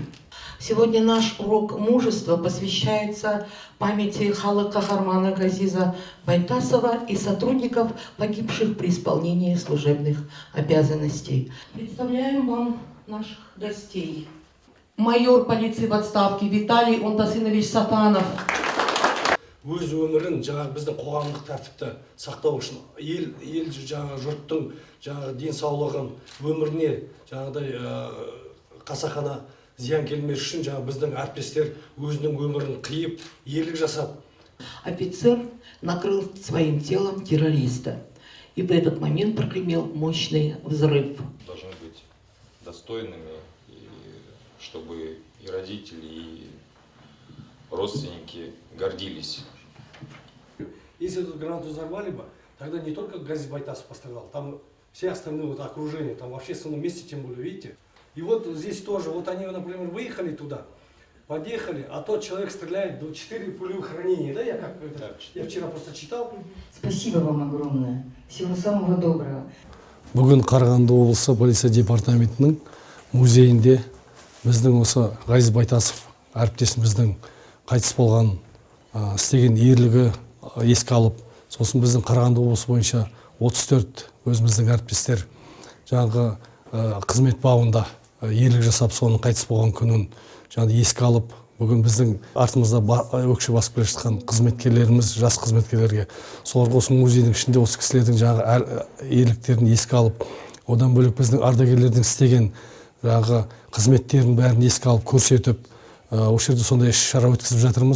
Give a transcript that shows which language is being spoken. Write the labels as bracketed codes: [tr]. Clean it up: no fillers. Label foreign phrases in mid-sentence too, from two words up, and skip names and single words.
[ru] Сегодня наш урок мужества посвящается памяти Халық Кахармана Газиза Байтасова и сотрудников, погибших при исполнении служебных обязанностей. Представляем вам наших гостей. Майор полиции в отставке Виталий Онтасынович Сафанов. [kk] Өз өмірін жаңағы біздің қоғамдық тәртіпті сақтау үшін ел жаңағы жұрттың жаңағы денсаулығын өміріне жаңағыдай қасақана зиян келмес үшін жаңағы біздің әріптестер өзінің өмірін қиып ерлік жасап. [ru] Офицер накрыл своим телом террориста, и в этот момент прогремел мощный взрыв. Должны быть достойными, чтобы и родители, и родственники гордились. Если эту гранату взорвали бы, тогда не только Газиз Байтасов пострадал, там все остальные вот окружения, там в общественном месте, тем более, видите. И вот здесь тоже, вот они, например, выехали туда, подъехали, а тот человек стреляет, 4 пулевых ранения, да, я вчера просто читал. Спасибо вам огромное. Всего самого доброго. [kk] Бүгін Қарағанды облысы полиция департаментінің музейінде біздің осы Газиз Байтасов әріптесіміздің қайтыс болған істеген ерлігі еске алып, сосын біздің Қарағанды облысы бойынша 34 өзіміздің әріптестер жаңағы қызмет бабында ерлік жасап, соның қайтыс болған күнін жаңағы еске алып, бүгін біздің артымызда өкше басып келе жатқан қызметкерлеріміз, жас қызметкерлерге соларға осы музейдің ішінде осы кісілердің жаңағы ерліктерін еске алып, одан бөлек біздің ардагерлердің істеген жаңағы қызметтерін бәрін еске алып көрсетіп, осы жерде сондай шара өткізіп жатырмыз.